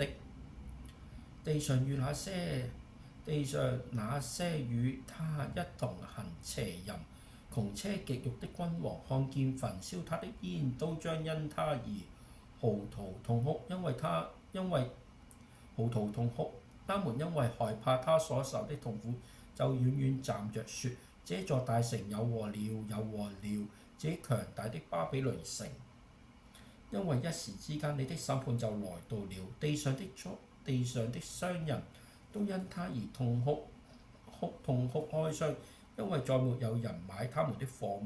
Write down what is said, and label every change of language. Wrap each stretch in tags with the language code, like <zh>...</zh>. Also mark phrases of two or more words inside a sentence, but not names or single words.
<zh>地上那些與他一同行邪淫、窮奢極慾的君王，看見焚燒他的煙，都將因他而嚎啕痛哭，因為嚎啕痛哭。他們因為害怕他所受的痛苦，就遠遠站着說：這座大城有禍了，有禍了！這強大的巴比倫城，因為一時之間你的審判就來到了。地上的商人都因他而痛哭哀傷，因為再沒有人買他們的貨物。</zh>